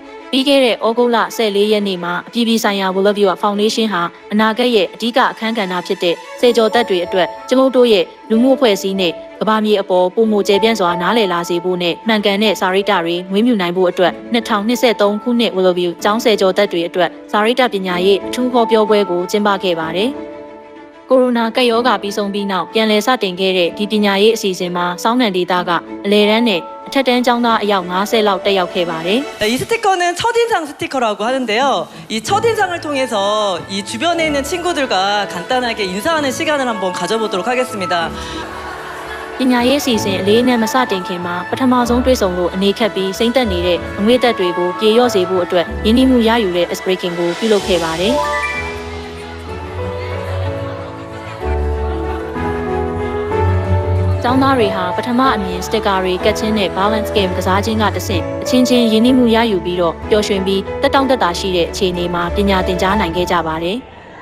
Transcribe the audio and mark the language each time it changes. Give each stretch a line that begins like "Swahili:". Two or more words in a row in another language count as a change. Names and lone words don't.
Burmese: ပြီးခဲ့တဲ့ဩဂုတ်လ14ရက်နေ့မှာအပြည်ပြည်ဆိုင်ရာ World Viewer Foundation ဟာအနာဂတ်ရဲ့အဓိကအခန်းကဏ္ဍဖြစ်တဲ့စေကျော်သက်တွေအတွက်ကျမတို့ရဲ့လူမှုအဖွဲ့အစည်းနဲ့ကမ္ဘာမြေအပေါ်ပုံမကျေပြန့်စွာနားလည်လာစေဖို့နဲ့မှန်ကန်တဲ့စာရိတ္တတွေမွေးမြူနိုင်ဖို့အတွက်2023ခုနှစ် World View ကျောင်းစေကျော်သက်တွေအတွက်စာရိတ္တပညာရေးအထူးဟောပြောပွဲကိုကျင်းပခဲ့ပါတယ်။ကိုရိုနာကပ်ရောဂါပြီးဆုံးပြီးနောက်ပြန်လည်စတင်ခဲ့တဲ့ဒီပညာရေးအစီအစဉ်မှာစောင်းနံဒေတာကအလဲတန်းနဲ့ထက်တန်းကျောင်းသားအယောက်50လောက်တက်ရောက်ခဲ့ပါတယ်။
Korean: 이 스티커는 첫인상 스티커라고 하는데요. 이 첫인상을 통해서 이 주변에 있는 친구들과 간단하게 인사하는 시간을 한번 가져보도록 하겠습니다.
Burmese: ပညာရေးအစီအစဉ်အလေးနဲ့မစတင်ခင်မှာပထမဆုံးတွေ့ဆုံလို့အနေခက်ပြီးစိမ့်သက်နေတဲ့အငွေ့သက်တွေကိုပြေလျော့စေဖို့အတွက်ရင်းနှီးမှုရယူတဲ့
English: ice breaking
Burmese: ကိုပြုလုပ်ခဲ့ပါတယ်။ကျောင်းသားတွေဟာပထမအမြင်စတစ်ကာတွေကတ်ချင်းနဲ့
English: balance game
Burmese: ကစားခြင်းကတဆင့်အချင်းချင်းရင်းနှီးမှုရယူပြီးတော့ပျော်ရွှင်ပြီးတက်တောင့်တက်တာရှိတဲ့အခြေအနေမှာပညာသင်ကြားနိုင်ခဲ့ကြပါတယ်။